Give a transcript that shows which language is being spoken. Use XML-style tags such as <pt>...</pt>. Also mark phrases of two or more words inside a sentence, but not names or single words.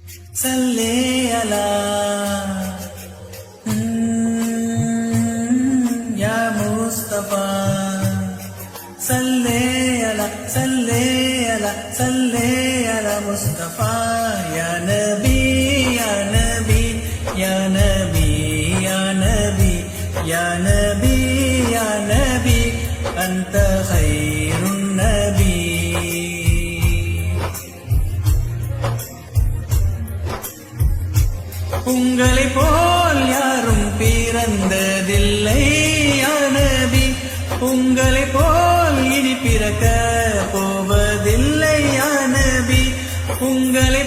<ar>صلي على يا مصطفى صلي على مصطفى يا نبي يا نبي يا نبي يا نبي يا نبي يا نبي أنت خير النبي</ar> <ta>உங்களை போல் யாரும் பிறந்ததில்லை</ta> <ar>يا نبي</ar> <ta>உங்களை போல் இனி பிறக்க போவதில்லை</ta> <ar>يا نبي</ar> <ta>உங்களை</ta>